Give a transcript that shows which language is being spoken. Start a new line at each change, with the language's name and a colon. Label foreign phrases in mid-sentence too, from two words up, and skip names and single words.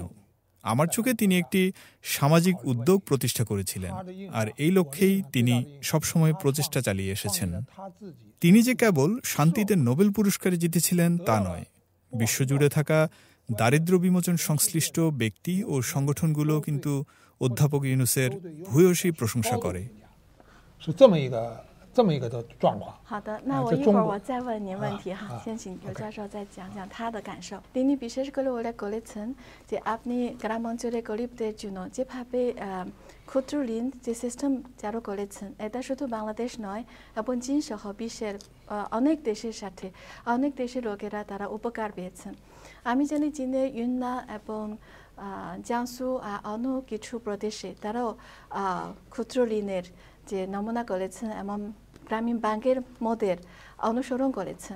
Bangla: আমার চোখে তিনি একটি সামাজিক উদ্যোগ প্রতিষ্ঠা করেছিলেন, আর এই লক্ষ্যেই তিনি সবসময় প্রচেষ্টা চালিয়ে এসেছেন। তিনি যে কেবল শান্তিতে নোবেল পুরস্কারে জিতেছিলেন তা নয়, বিশ্বজুড়ে থাকা দারিদ্র বিমোচন সংশ্লিষ্ট ব্যক্তি ও সংগঠনগুলো কিন্তু অধ্যাপক ইউনুসের ভূয়সী প্রশংসা করে।
Chinese: 这么一个的状况。好的，那我一会儿我再问您问题哈，先请刘教授再讲讲他的感受。
Bangla: তিনি বিশেষ করে উল্লেখ করেছেন যে আপনি গ্রামাঞ্চলে গরিবদের জন্য যেভাবে ক্ষুদ্র ঋণ যে সিস্টেম চালু করেছেন এটা শুধু বাংলাদেশ নয় এবং চীন সহ বিশ্বের অনেক দেশের সাথে অনেক দেশের লোকেরা তারা উপকার পেয়েছেন। আমি জানি চীনের ইউননান এবং জিয়াংসু অন্য কিছু প্রদেশে তারাও ক্ষুদ্র ঋণের যে নমুনা করেছেন এবং গ্রামীণ ব্যাংকের মডেল অনুসরণ করেছেন।